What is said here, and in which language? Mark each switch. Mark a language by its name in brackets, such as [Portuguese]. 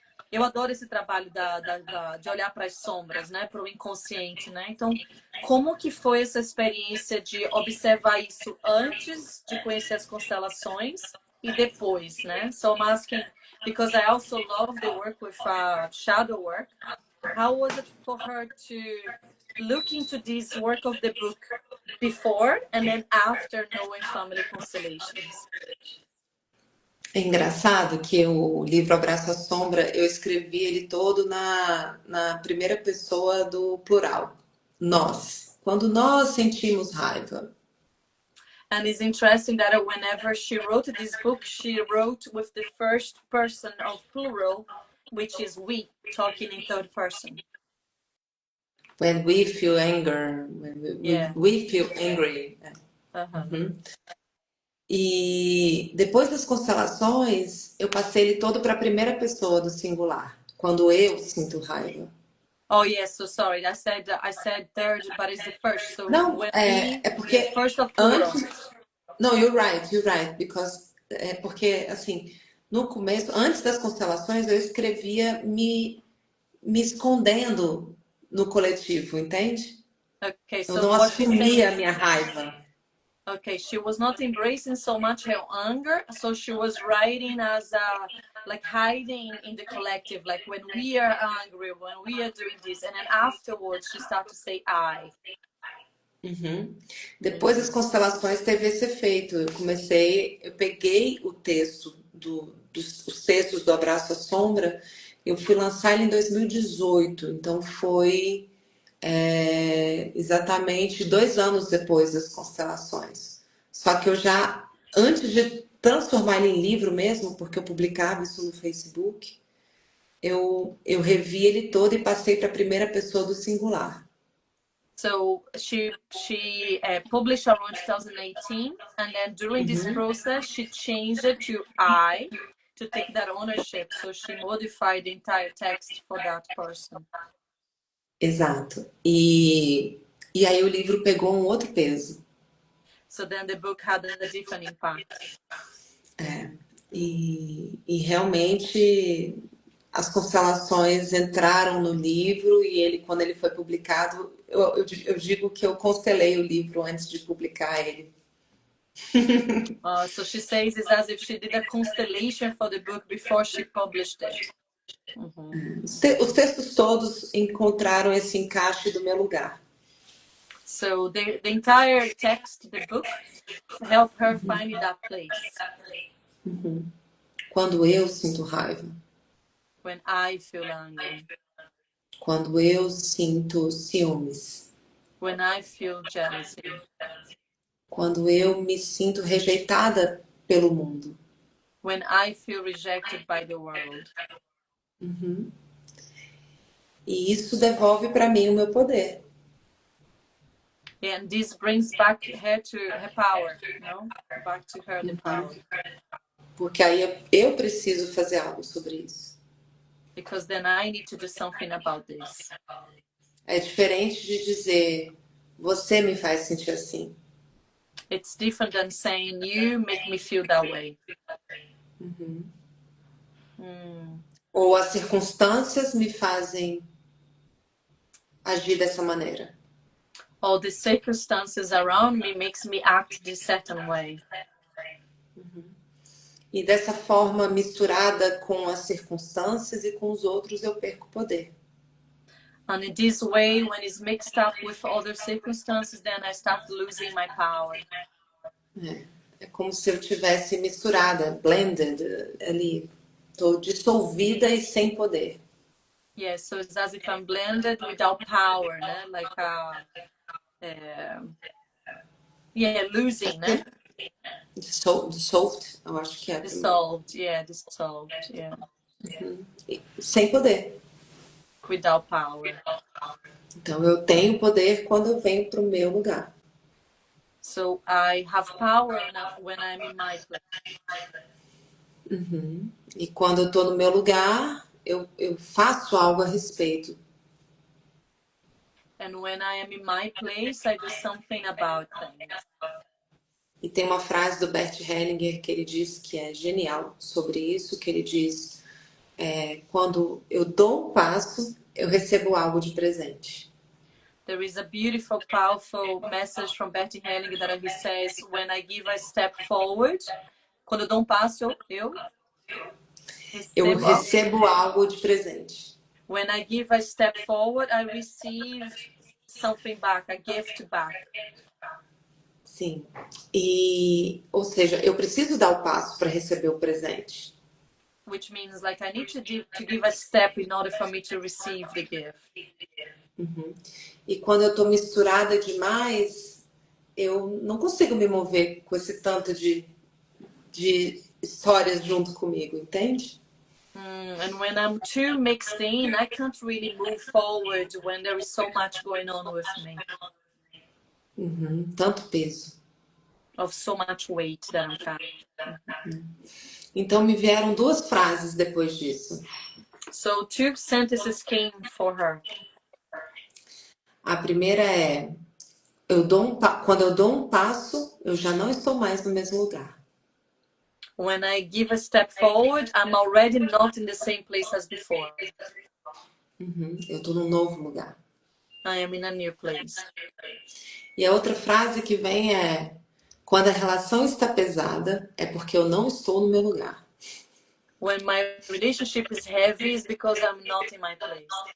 [Portuguese] Eu adoro esse trabalho de olhar para as sombras, né, para o inconsciente, né? Então, como que foi essa experiência de observar isso antes de conhecer as constelações e depois, né? [English] So I'm asking because I also love the work with shadow work. How was it for her to look into this work of the book before and then after knowing family constellations? [Portuguese] É engraçado que o livro Abraço à Sombra, eu escrevi ele todo na primeira pessoa do plural. Nós. Quando nós sentimos raiva. [English] And it's interesting that whenever she wrote this book, she wrote with the first person of plural, which is we, talking in third person. When we feel anger, we feel angry. Uhum. [Portuguese] E depois das constelações, eu passei ele todo para a primeira pessoa do singular, quando eu sinto raiva. [English] Oh yes, so sorry. I said third, but it's the first. So [Portuguese] Não, [English] when [Portuguese] é porque [English] first of plural. [Portuguese] Não, [English] you're right, [Portuguese] because é porque assim, no começo, antes das constelações, eu escrevia me escondendo no coletivo, entende? [English] Okay, [Portuguese] Eu [English] so [Portuguese] não [English] what she's saying [Portuguese] assumia a [English] is, [Portuguese] minha raiva. [English] okay, she was not embracing so much her anger, so she was writing as like hiding in the collective, like when we are angry, when we are doing this, and then afterwards she started to say I. Uhum. [Portuguese] Depois das constelações teve esse efeito. Eu peguei o texto os textos do Abraço à Sombra, eu fui lançar ele em 2018, então foi exatamente 2 anos depois das constelações. Só que eu já, antes de transformar ele em livro mesmo, porque eu publicava isso no Facebook, eu revi ele todo e passei para a primeira pessoa do singular. [English] So she published around 2018, and then during this process, she changed it to I to take that ownership. So she modified the entire text for that person. [Portuguese] Exato. E aí o livro pegou um outro peso. [English] So then the book had a different impact. [Portuguese] E realmente as constelações entraram no livro e ele, quando ele foi publicado, eu digo que eu constelei o livro antes de publicar ele. [English] So she says it's as if she did a constellation for the book before she published it. [Portuguese] Os textos todos encontraram esse encaixe do meu lugar. [English] So the entire text, the book, helped her find that place. [Portuguese] Quando eu sinto raiva. [English] When I feel angry. [Portuguese] Quando eu sinto ciúmes. [English] When I feel jealousy. [Portuguese] Quando eu me sinto rejeitada pelo mundo. [English] When I feel rejected by the world. [Portuguese] E isso devolve para mim o meu poder. [English] And this brings back her to her power, no? Back to her the power. [Portuguese] Porque aí eu preciso fazer algo sobre isso. [English] because then I need to do something about this. [Portuguese] É diferente de dizer, você me faz sentir assim. [English] It's different than saying you make me feel that way. [Portuguese] Ou as circunstâncias me fazem agir dessa maneira. [English] All the circumstances around me makes me act this certain way. [Portuguese] E dessa forma, misturada com as circunstâncias e com os outros, eu perco poder. [English] And in this way, when it's mixed up with other circumstances, then I start losing my power. [Portuguese] É como se eu tivesse misturada, blended, ali. Estou dissolvida e sem poder. [English] Yeah, so it's as if I'm blended without power, né? Like losing, né? Dissolved, [Portuguese] eu acho que é. [English] Dissolved, yeah. [Portuguese] Sem poder. [English] Without power. [Portuguese] Então eu tenho poder quando eu venho para o meu lugar. [English] So I have power when I'm in my place. [Portuguese] E quando eu estou no meu lugar, eu faço algo a respeito. [English] And when I am in my place, I do something about things. [Portuguese] E tem uma frase do Bert Hellinger que ele diz que é genial sobre isso, que ele diz, quando eu dou um passo, eu recebo algo de presente. [English] There is a beautiful, powerful message from Bert Hellinger that he says, when I give a step forward, [Portuguese] quando eu dou um passo, eu recebo algo de presente. [English] When I give a step forward, I receive something back, a gift back. [Portuguese] Sim. Ou seja, eu preciso dar o passo para receber o presente. [English] Which means like I need to give a step in order for me to receive the gift. [Portuguese] E quando eu estou misturada demais, eu não consigo me mover com esse tanto de histórias junto comigo, entende? [English] And when I'm too mixed in, I can't really move forward when there is so much going on with me. [Portuguese] Tanto peso. [English] Of so much weight that I'm carrying. [Portuguese] Então me vieram duas frases depois disso. [English] So 2 sentences came for her. [Portuguese] A primeira é: quando eu dou um passo, eu já não estou mais no mesmo lugar. [English] When I give a step forward, I'm already not in the same place as before. [Portuguese] Eu estou num novo lugar. [English] I am in a new place. [Portuguese] E a outra frase que vem é: quando a relação está pesada, é porque eu não estou no meu lugar. [English] When my relationship is heavy, it's because I'm not in my place.